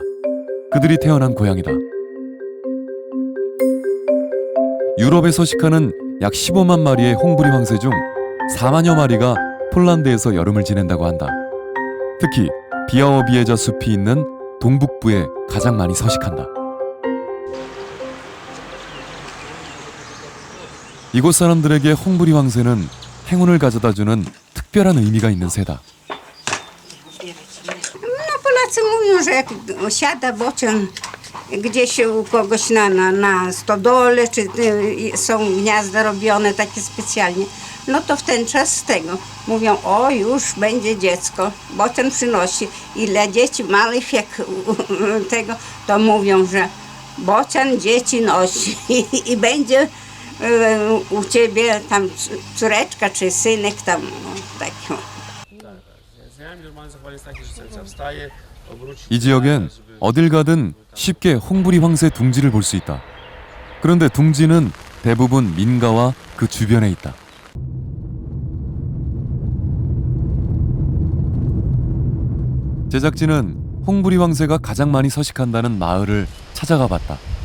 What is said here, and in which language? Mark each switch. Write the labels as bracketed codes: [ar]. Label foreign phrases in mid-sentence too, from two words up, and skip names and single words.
[ko] 그들이 태어난 고향이다. 유럽에 서식하는 약 15만 마리의 홍부리 황새 중 4만여 마리가 폴란드에서 여름을 지낸다고 한다. 특히 비아워비에자 숲이 있는 동북부에 가장 많이 서식한다. 이곳 사람들에게 홍부리 황새는 행운을 가져다주는 특별한 의미가 있는 새다. [pl] No Polacy mówią, że jak siada bocian gdzieś u kogoś na stodole, czy są gniazda robione takie specjalnie, no to w ten czas z tego mówią, o już będzie dziecko, bocian przynosi. Ile dzieci małych jak tego, to mówią, że bocian dzieci nosi i będzie u ciebie tam córeczka czy synek tam, no, taki. Znam normalne zachowanie jest takie, że serce wstaje, obróci. [ko] 이 지역엔 어딜 가든 쉽게 홍부리 황새 둥지를 볼 수 있다. 그런데 둥지는 대부분 민가와 그 주변에 있다. 제작진은 홍부리 황새가 가장 많이 서식한다는 마을을 찾아가 봤다.